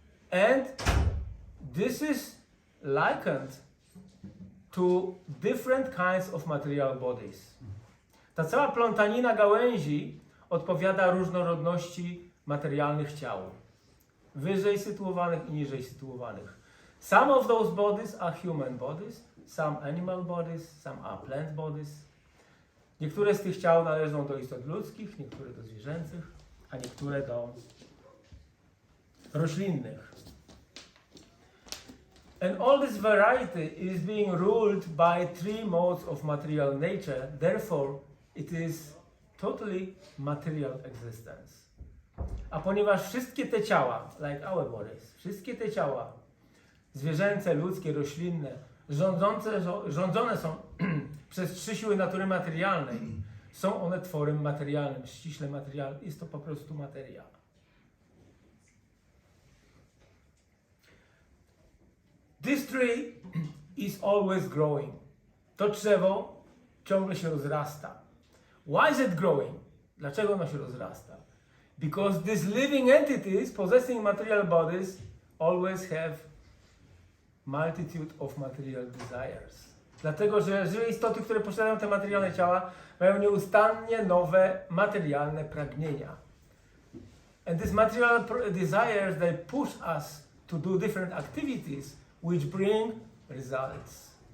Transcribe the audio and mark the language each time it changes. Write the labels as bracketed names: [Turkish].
[English] And this is likened to different kinds of material bodies. [Polish] Ta cała plątanina gałęzi odpowiada różnorodności materialnych ciał. Wyżej sytuowanych i niżej sytuowanych. [English] Some of those bodies are human bodies, some animal bodies, some are plant bodies. [Polish] Niektóre z tych ciał należą do istot ludzkich, niektóre do zwierzęcych, a niektóre do roślinnych. [English] And all this variety is being ruled by three modes of material nature, therefore it is totally material existence. [Polish] A ponieważ wszystkie te ciała, [English] like our bodies, [Polish] wszystkie te ciała, zwierzęce, ludzkie, roślinne, rządzone są przez trzy siły natury materialnej, są one tworem materialnym, ściśle materialnym. Jest to po prostu materia. [English] This tree is always growing. [Polish] To drzewo ciągle się rozrasta. [English] Why is it growing? [Polish] Dlaczego ono się rozrasta? [English] Because these living entities possessing material bodies always have multitude of material desires. [Polish] Dlatego, że żywe istoty, które posiadają te materialne ciała, mają nieustannie nowe materialne pragnienia. [English] And these material desires, they push us to do different activities which bring results.